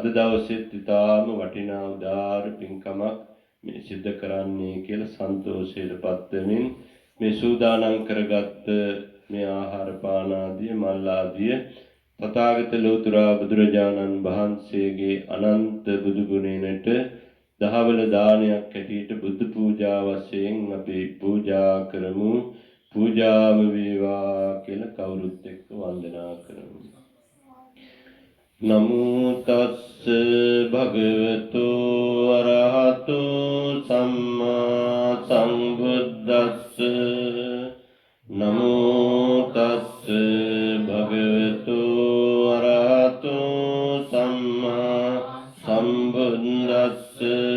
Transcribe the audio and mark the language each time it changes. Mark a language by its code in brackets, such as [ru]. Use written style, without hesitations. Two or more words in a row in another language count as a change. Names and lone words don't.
[si] දවසේ ඉතාම වටිනා උදාාර පින්කමක් මේ සිද්ධ කරන්නේ කියලා සන්තෝෂයටපත් වෙමින් මේ සූදානම් කරගත් මේ ආහාර පාන ආදී මල් ආදී තථාගත ලෝතර බුදුරජාණන් වහන්සේගේ අනන්ත බුදු ගුණයට දහවල දානයක් හැටියට බුදු පූජා වශයෙන් අපි පූජා කරමු. පූජාම වේවා කියලා කවුරුත් එක්ක වන්දනා කරමු. [pi] නමෝ තස්ස භගවතු අරහතු සම්මා සම්බුද්දස්ස නමෝ තස්ස භගවතු අරහතු සම්මා සම්බුද්දස්ස